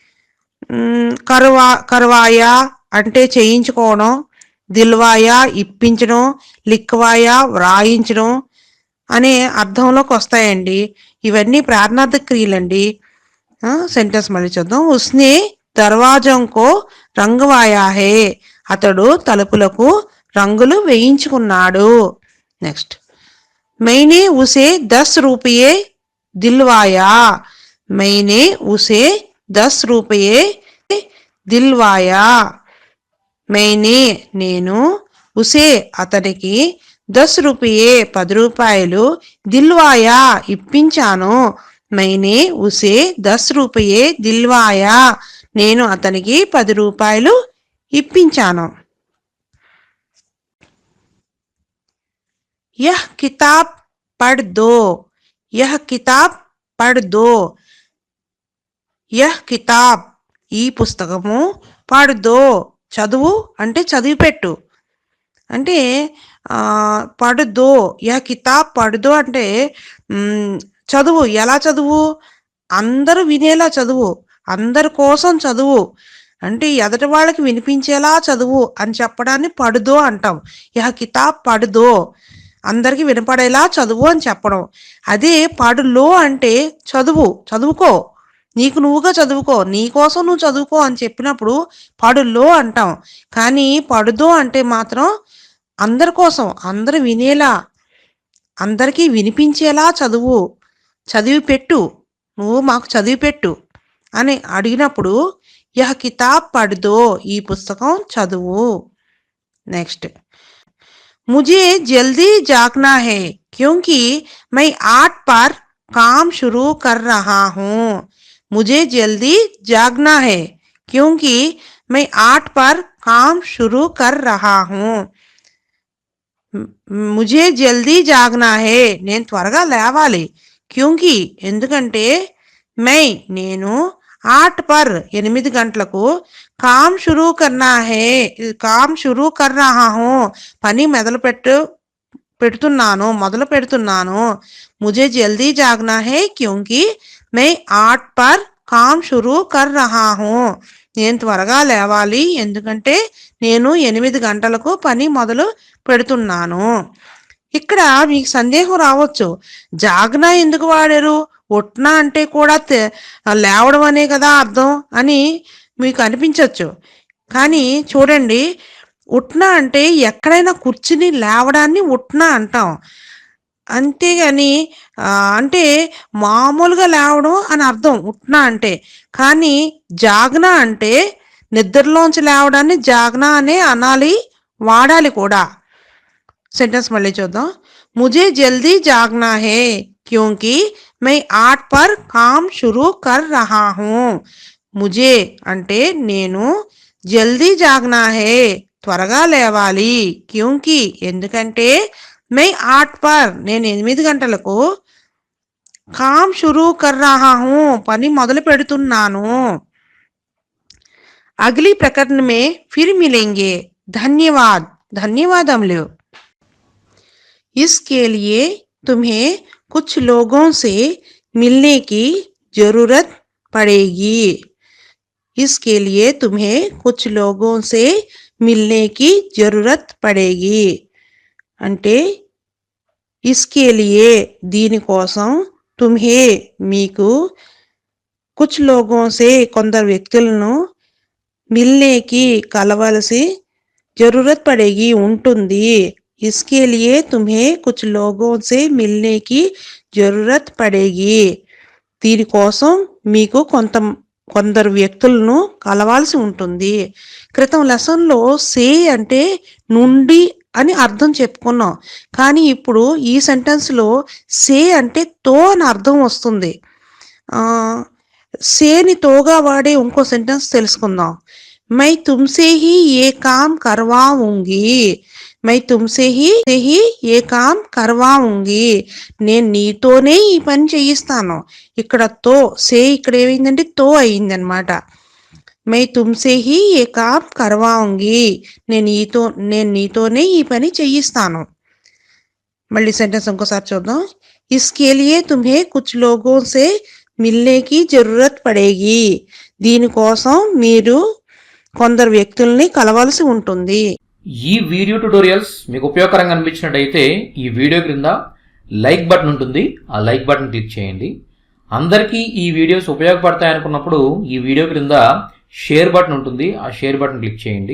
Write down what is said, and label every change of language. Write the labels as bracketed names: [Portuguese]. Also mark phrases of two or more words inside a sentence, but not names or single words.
[Telugu] కర్వాయా అంటే చేయించుకోవడం, దిల్వాయా ఇప్పించడం, లిక్వాయా వ్రాయించడం అనే అర్థంలోకి వస్తాయండి. ఇవన్నీ ప్రార్థనార్థ క్రియలండి. సెంటెన్స్ మళ్ళీ చూద్దాం. [Hindi] उसने दरवाज़ों को रंगवाया है [Telugu] అతడు తలుపులకు రంగులు వేయించుకున్నాడు. [Hindi] నెక్స్ట్ मैंने उसे 10 रुपये दिलवाया. मैंने उसे 10 रुपये दिलवाया. [Telugu] मैंने నేను ఉసే అతనికి 10 रुपये 10 రూపాయలు దిల్వాయా ఇప్పించాను. [Hindi] मैंने उसे 10 रुपये दिलवाया [Telugu] నేను అతనికి 10 రూపాయలు ఇప్పించాను. [Hindi] यह किताब पढ़ दो. यह किताब पढ़ दो. यह किताब [Telugu] ఈ పుస్తకము [Hindi] పढ़ दो [Telugu] చదువు అంటే చదివి పెట్టు అంటే [Hindi] పढ़ दो. यह किताब पढ़ दो [Telugu] అంటే చదువు. ఎలా చదువు? అందరూ వినేలా చదువు, అందరి కోసం చదువు అంటే ఎదటి వాళ్ళకి వినిపించేలా చదువు అని చెప్పడాన్ని [Hindi] పढ़ दो [Telugu] అంటాం. [Hindi] यह किताब पढ़ दो [Telugu] అందరికి వినపడేలా చదువు అని చెప్పడం. అదే [Hindi] పढ़ लो [Telugu] అంటే చదువుకో, నీకు నువ్వుగా చదువుకో, నీ కోసం నువ్వు చదువుకో అని చెప్పినప్పుడు [Hindi] పढ़ लो [Telugu] అంటాం. కానీ [Hindi] పढ़ दो [Telugu] అంటే మాత్రం అందరి కోసం, అందరు వినేలా, అందరికీ వినిపించేలా చదివి పెట్టు, నువ్వు మాకు చదివి పెట్టు అని అడిగినప్పుడు [Hindi] यह किताब पढ़ दो [Telugu] ఈ పుస్తకం చదువు. [Hindi] నెక్స్ట్ मुझे जल्दी जागना है क्योंकि मैं 8 पर काम शुरू कर रहा हूँ. मुझे जल्दी जागना है क्योंकि मैं 8 पर काम शुरू कर रहा हूँ. मुझे जल्दी जागना है [Telugu] నేను త్వరగా లేవాలి. [Hindi] क्योंकि ఎందుకంటే मैं నేను 8 पर 8 గంటలకు काम शुरू करना है काम शुरू कर रहा हूँ [Telugu] పని మొదలు పెడుతున్నాను. [Hindi] मुझे जल्दी जागना है क्योंकि मैं 8 पर काम शुरू कर रहा हूँ [Telugu] నేను త్వరగా లేవాలి ఎందుకంటే నేను 8 గంటలకు పని మొదలు పెడుతున్నాను. ఇక్కడ మీకు సందేహం రావచ్చు, జాగ్నా ఎందుకు వాడారు, ఉట్నా అంటే కూడా లేవడం అనే కదా అర్థం అని మీకు అనిపించవచ్చు. కానీ చూడండి, ఉట్నా అంటే ఎక్కడైనా కూర్చుని లేవడాన్ని ఉట్నా అంటాం. అంతేగాని అంటే మామూలుగా లేవడం అని అర్థం ఉట్నా అంటే. కానీ జాగ్నా అంటే నిద్రలోంచి లేవడాన్ని జాగ్నా అనే అనాలి, వాడాలి కూడా. సెంటెన్స్ మళ్ళీ చూద్దాం. [Hindi] ముझे जल्दी जागना है क्योंकि मैं 8 पर काम शुरू कर रहा हूँ. [Telugu] ముझे అంటే నేను, [Hindi] जल्दी जागना है [Telugu] త్వరగా లేవాలి, క్యూంకి ఎందుకంటే, [Hindi] मैं 8 पर నేను 8 గంటలకు, काम शुरू कर रहा हूँ [Telugu] పని మొదలు పెడుతున్నాను. [Hindi] अगली प्रकरण में फिर मिलेंगे. धन्यवाद. ధన్యవాదములు. इसके लिए तुम्हें कुछ लोगों से मिलने की जरूरत पड़ेगी. इसके लिए तुम्हें कुछ लोगों से मिलने की जरूरत पड़ेगी అంటే इसके लिए దీనికోసం, तुम्हें మీకు, कुछ लोगों से [Telugu] కొందరు వ్యక్తులను, [Hindi] मिलने की కలవలసి, जरूरत पड़ेगी ఉంటుంది. इसके लिए तुम्हें कुछ लोगों से मिलने की जरूरत पड़ेगी [Telugu] దీనికోసం మీకు కొందరు వ్యక్తులను కలవాల్సి ఉంటుంది. క్రితం లెసన్లో సే అంటే నుండి అని అర్థం చెప్పుకున్నాం. కానీ ఇప్పుడు ఈ సెంటెన్స్లో సే అంటే తో అని అర్థం వస్తుంది. సేని తోగా వాడే ఇంకో సెంటెన్స్ తెలుసుకుందాం. [Hindi] मैं तुमसे ही ये काम करवाऊंगी. मैं तुमसे ही ये काम करवाऊंगी. [Telugu] నేను నీతోనే ఈ పని చేయిస్తాను. ఇక్కడ తో సే ఇక్కడ ఏమైందంటే తో అయిందనమాట. [Hindi] मैं तुमसे ही ये काम करवाऊंगी. [Telugu] నేను నీతోనే ఈ పని చేయిస్తాను. మళ్ళీ సెంటెన్స్ ఇంకోసారి చూద్దాం. [Hindi] इसके लिए तुम्हें कुछ लोगों से मिलने की जरूरत पड़ेगी [Telugu] దీనికోసం మీరు కొందరు వ్యక్తుల్ని కలవాల్సి ఉంటుంది. ఈ వీడియో ట్యుటోరియల్స్ మీకు ఉపయోగకరంగా అనిపించినట్టయితే ఈ వీడియో క్రింద లైక్ బటన్ ఉంటుంది, ఆ లైక్ బటన్ క్లిక్ చేయండి. అందరికీ ఈ వీడియోస్ ఉపయోగపడతాయి అనుకున్నప్పుడు ఈ వీడియో క్రింద షేర్ బటన్ ఉంటుంది, ఆ షేర్ బటన్ క్లిక్ చేయండి.